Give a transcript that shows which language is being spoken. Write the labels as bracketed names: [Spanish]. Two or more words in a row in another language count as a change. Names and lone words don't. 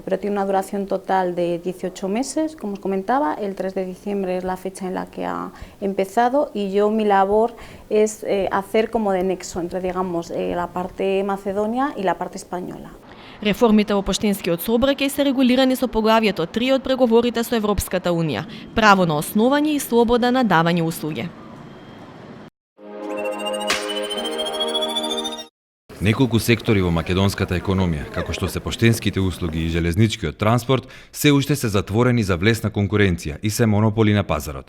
[Spanish] Pero tiene una duración total de 18 meses, como os comentaba, el 3 de diciembre es la fecha en la que ha empezado y mi labor es hacer como de nexo entre digamos la parte macedonia y la parte española. [Macedonian] Реформите во поштенскиот сообраќај се регулирани со поглавјето 3 од преговорите со Европската Унија – право на основање и слобода на давање услуги. Неколку сектори во македонската економија, како што се поштенските услуги и железничкиот транспорт, се уште се затворени за влесна конкуренција и се монополи на пазарот.